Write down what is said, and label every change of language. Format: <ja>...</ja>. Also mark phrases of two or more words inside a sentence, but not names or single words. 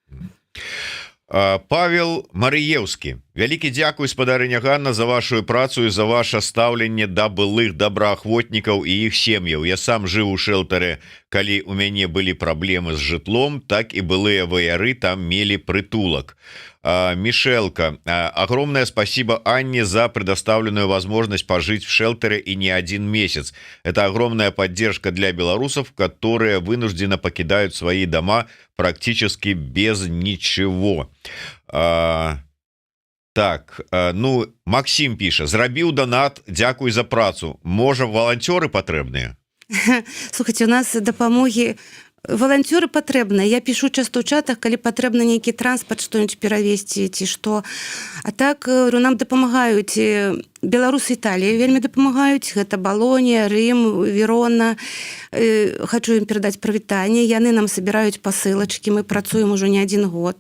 <be>Павел Марыеўскі. Вялікі дзякуй, спадарыня Ганна, за вашу працу і за ваше стаўленне да былых добраахвотнікаў і іх сем'яў. Я сам жыў у шэлтары, калі у мяне былі праблемы з жытлом, так і былыя ваяры там мелі прытулак.</be> <ru>Мишелка, огромное спасибо Анне за предоставленную возможность пожить в шелтере и не один месяц. Это огромная поддержка для белорусов, которые вынужденно покидают свои дома практически без ничего. Так, ну, Максим пишет:</ru> <be>зрабіў донат, дзякуй за працу. Можа, волонтеры патрэбныя? Слухайте, у нас дапамогі волонтеры патрэбныя.</be> <ru>Я пишу часто</ru> <be>ў чатах, калі патрэбна нейкі транспорт, што-нибудь перавезці ці што. А так нам дапамагаюць беларусы Італіі, вельмі дапамагаюць. Гэта Балонія, Рым, Верона. Хочу ім перадаць прывітанне. Яны нам собираюць пасылачкі. Мы працуем ужо</be> <ru>не один год.</ru>